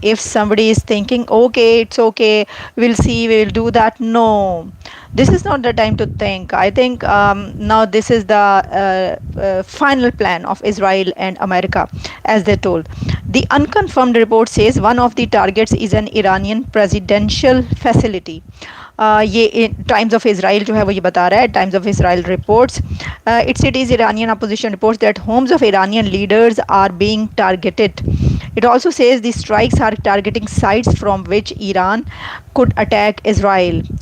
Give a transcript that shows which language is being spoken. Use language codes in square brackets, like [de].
[en] If somebody is thinking, okay, it's okay, we'll see, we'll do that, no. This is not the time to think. I think now this is the final plan of Israel and America, as they told. The unconfirmed report says one of the targets is an Iranian presidential facility. [hi] ये times of Israel जो है वो ये बता रहा है, [en] Times of Israel reports, it's it is Iranian opposition reports that homes of Iranian leaders are being targeted. It also says the strikes are targeting sites from which Iran could attack Israel.